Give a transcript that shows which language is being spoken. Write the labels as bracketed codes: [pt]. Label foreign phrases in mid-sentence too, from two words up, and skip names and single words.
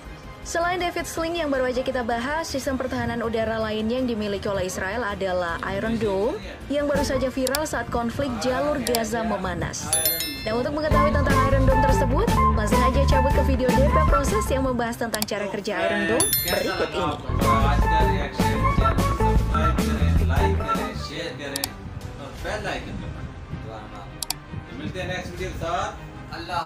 [id] Selain David Sling yang baru aja kita bahas, sistem pertahanan udara lainnya yang dimiliki oleh Israel adalah Iron Dome yang baru saja viral saat konflik jalur Gaza memanas. Dan untuk mengetahui tentang Iron Dome tersebut, langsung aja cabut ke video DP Proses yang membahas tentang cara kerja Iron Dome berikut ini. [en] bell icon [hi] पे मिलते हैं [en] next video [hi] के साथ। अल्लाह।